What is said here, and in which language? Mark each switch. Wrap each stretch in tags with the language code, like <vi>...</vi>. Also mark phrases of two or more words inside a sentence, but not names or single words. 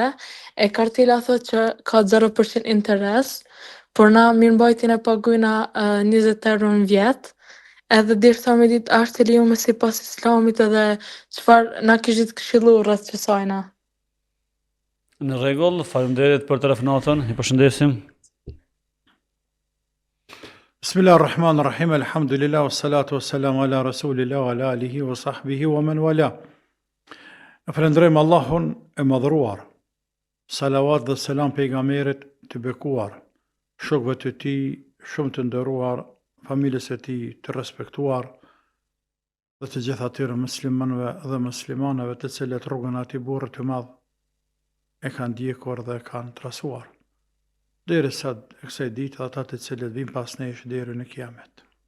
<sq>E kartela thotë që ka 0% interes, por na mirëmbajtjen e pagujna 20 euro në vjet. Edhe derisa me ditë a është e lejuar sipas Islamit edhe çfarë na kishit këshillu rreth kësajna. Në rregull, faleminderit për telefonatën. Ju përshëndesim. Bismillahirrahmanirrahim.</sq> <ar>الحمد لله والصلاة والسلام على رسول الله وعلى آله وصحبه ومن والاه.</ar> <sq>Falënderojmë Allahun e madhruar. Salavat dhe selam pejgamberit të bekuar, shokëve të tij shumë të nderuar, familjes së tij të respektuar dhe të gjithë atyre muslimanëve dhe muslimanave të cilët rrugën atij burrë të madh e kanë ndjekur dhe kanë trasuar derisa kësaj ditë ata të cilët vijnë pas nesh deri në kiamet.</sq>